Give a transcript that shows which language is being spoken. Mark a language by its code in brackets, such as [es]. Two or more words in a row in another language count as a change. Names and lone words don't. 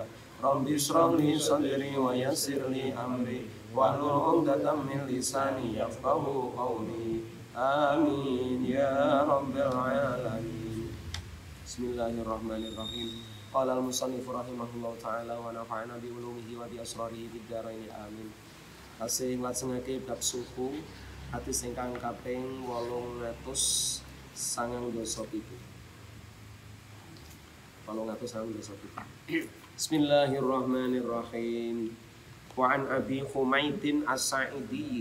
[ar] ربي اشرح لي صدري ويسر لي أمري واحلل عقدة من لساني يفقهوا قولي. آمين يا رب العالمين. بسم الله الرحمن الرحيم. قال المصنف رحمه الله تعالى ونفعنا بعلومه وبأسراره في الدارين آمين. [jv] Tasih nglajengake bab suku hadis ingkang kaping 897. 897. [ar] بسم الله الرحمن الرحيم. وعن أبي حميد الساعدي.